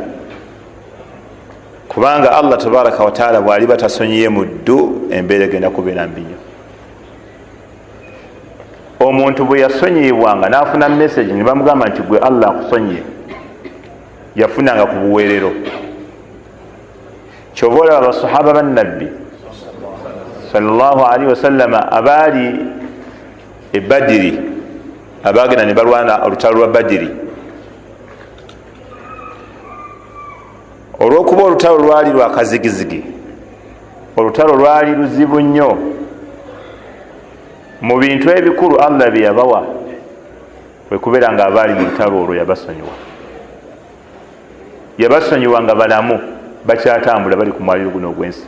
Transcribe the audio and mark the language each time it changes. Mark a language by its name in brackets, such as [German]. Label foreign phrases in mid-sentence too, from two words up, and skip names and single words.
[Ganda] Kubanga Allah [Arabic] تبارك وتعالى [Ganda] bw'ali batasonyiye muddu, embeera egenda kubeera mbi nnyo. Omuntu bwe yasonyiyibwanga n'afuna message ne bamugamba nti gwe Allah akusonyiye, yafunanga ku buweerero. Kyova olaba abasahaba bannabbi [Arabic] صلى الله عليه وسلم [Ganda] abaali e Badiri, abaagenda ne balwana olutalo lwa Badiri, olw'okuba olutalo lwali lwa kazigizigi, olutalo lwali luzibu nnyo, mu bintu ebikulu Allah bye yabawa kwe kubeera nga abaali mu lutalo olwo yabasonyiwa nga balamu bakyatambula bali ku mwaliiro guno ogw'ensi.